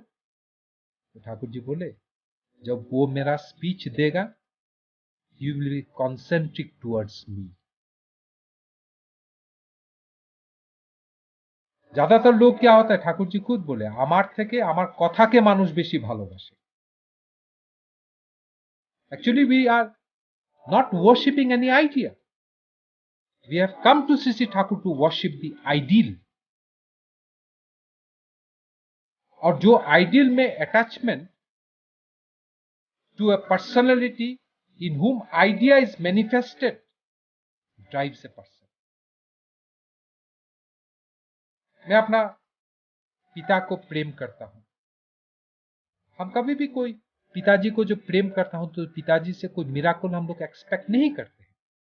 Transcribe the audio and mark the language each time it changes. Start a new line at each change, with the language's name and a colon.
Hindi: तो ठाकुर जी बोले, जब वो मेरा स्पीच देगा,
English: You will be concentric towards me.
Hindi: ज्यादातर लोग क्या होता है, ठाकुर जी खुद बोले,
Bangla: আমার থেকে আমার কথাকে মানুষ বেশি ভালোবাসে।
English: Actually, we are not worshipping any idea. We have come to Sri Thakur to worship the ideal.
Hindi: और जो आइडियल में
English: Attachment to a personality in whom idea is manifested drives a person.
Hindi: मैं अपना पिता को प्रेम करता हूं। हम कभी भी कोई पिताजी को जो प्रेम करता हूं, तो पिताजी से कोई मिराकल हम लोग एक्सपेक्ट नहीं करते हैं।